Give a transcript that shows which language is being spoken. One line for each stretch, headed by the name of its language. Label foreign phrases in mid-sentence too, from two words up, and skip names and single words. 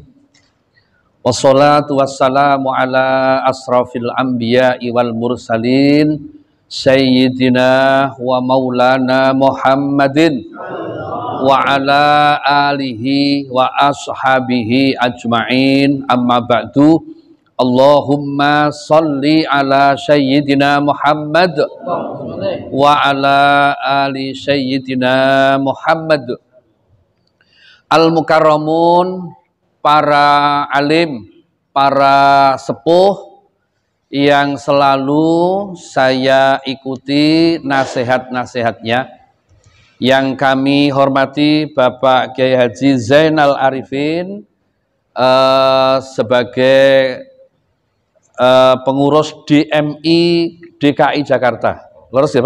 Arabic: والصلاة والسلام على أشرف الأنبياء والمرسلين سيدنا ومولانا محمد وعلى آله وأصحابه أجمعين. أما بعد. اللهم صل على سيدنا محمد وعلى آل سيدنا محمد.
Indonesian: Al-Mukarramun, para alim, para sepuh yang selalu saya ikuti nasihat-nasihatnya, yang kami hormati Bapak Kiai Haji Zainal Arifin sebagai pengurus DMI DKI Jakarta. Lurus ya Pak?